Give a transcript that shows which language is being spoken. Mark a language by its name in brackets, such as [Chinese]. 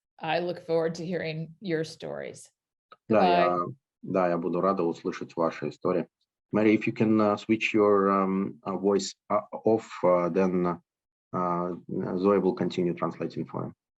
[English] I look forward to hearing your stories. [Russian] Да, [English] Goodbye. [Russian] я буду рада услышать ваши истории. [English] Mary, if you can switch your voice off, then Zoe will continue translating for you.